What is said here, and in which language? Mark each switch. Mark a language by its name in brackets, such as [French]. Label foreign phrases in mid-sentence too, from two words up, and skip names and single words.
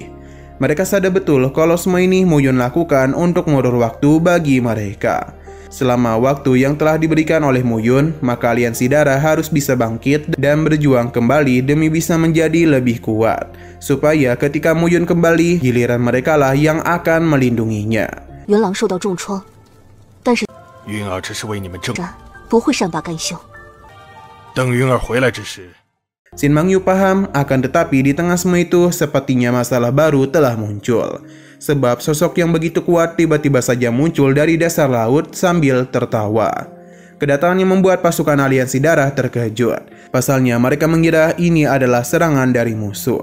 [Indonesian] Mereka sadar betul kalau semua ini Mu Yun lakukan untuk mengulur waktu bagi mereka. Selama waktu yang telah diberikan oleh Mu Yun, maka aliansi darah harus bisa bangkit dan berjuang kembali demi bisa menjadi lebih kuat. Supaya ketika Mu Yun kembali, giliran mereka lah yang akan melindunginya. [Chinese] 元朗受到重创，但是云儿只是为你们争。不会善罢甘休。等云儿回来之时， [Indonesian] Shin Mang Yu paham, akan tetapi di tengah semua itu sepertinya masalah baru telah muncul. Sebab sosok yang begitu kuat tiba-tiba saja muncul dari dasar laut sambil tertawa. Kedatangannya membuat pasukan aliansi darah terkejut. Pasalnya mereka mengira ini adalah serangan dari musuh.